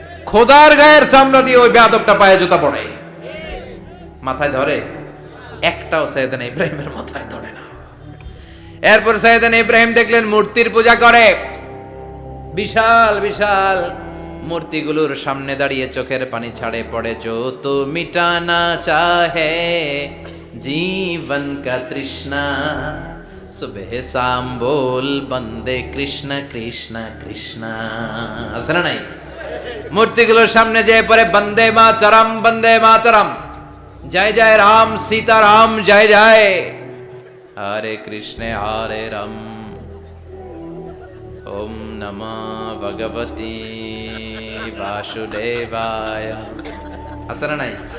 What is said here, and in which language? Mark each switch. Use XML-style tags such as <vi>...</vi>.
<bn>খোদার গায়ের চামড়া দিয়ে ওই বেয়াদবটা পায়ে জুতা পড়ে, মাথায় ধরে? একটাও সাইয়েদনা ইব্রাহিমের মাথায় ধরে না। এরপর সাইয়েদনা ইব্রাহিম দেখলেন মূর্তির পূজা করে, বিশাল বিশাল মূর্তিগুলোর সামনে দাঁড়িয়ে চোখের পানি ছাড়ে পড়ে।</bn> <hi>जो तो मिटाना चाहे जीवन का तृष्णा सुबह शाम बोल बंदे कृष्ण कृष्ण कृष्ण।</hi> <bn>আছে না নাই? মূর্তিগুলোর সামনে যেয়ে পড়ে বন্দে মাতরম, বন্দে মাতরম, জয় জয় রাম সীতা রাম, জয় জয় হরে কৃষ্ণ হরে রাম,</bn> <sa>ওম নমঃ ভগবতি বাসুদেবায়।</sa> <bn>আছে না নাই?</bn>